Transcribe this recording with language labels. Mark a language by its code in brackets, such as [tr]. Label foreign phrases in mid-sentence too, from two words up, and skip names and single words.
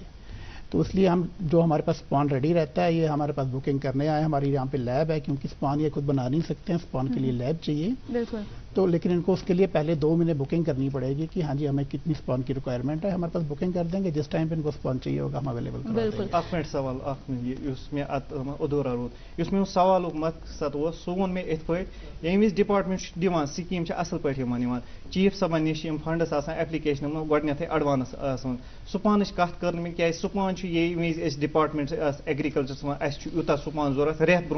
[ur] تو اس لیے ہم جو ہمارے پاس [en] spawn ready [ur] رہتا ہے یہ ہمارے پاس بکنگ کرنے آئے ہماری یہاں پہ لیب ہے کیونکہ اسپان یہ خود بنا نہیں سکتے ہیں اسپان کے لیے لیب چاہیے بالکل تو لیکن ان کو اس کے لیے پہلے 2 مہینے بکنگ کرنی پڑے گی کہ ہاں جی ہمیں کتنی اسپان کی ریکوائرمنٹ ہے ہمارے پاس بکنگ کر دیں گے جس ٹائم پہ ان کو اسپان چاہیے ہوگا ہم اویلیبل کر دیں گے. [ks] اکھ منٹ سوال اکھ یُس مےٚ اتھ ادھورا روٗد یُس میون سوالُک مقصد اوس سُہ ووٚن مےٚ یِتھ پٲٹھۍ ییٚمہِ وِزِ ڈپارٹمنٹ چھُ دِوان سکیٖم چھِ اصل پٲٹھۍ یِوان چیف صٲبن نِش یِم فنڈس آسان ایپلِکیشن منٛز گۄڈٕنیتھٕے ایڈوانس آسان سپانٕچ کتھ کٔر نہٕ مےٚ کیازِ سپان چھُ ییٚمہِ وِزِ أسۍ ڈپارٹمنٹ ایگریکلچرس منٛز اَسہِ چھُ یوٗتاہ سپان ضوٚرتھ رٮ۪تھ برونٛہہ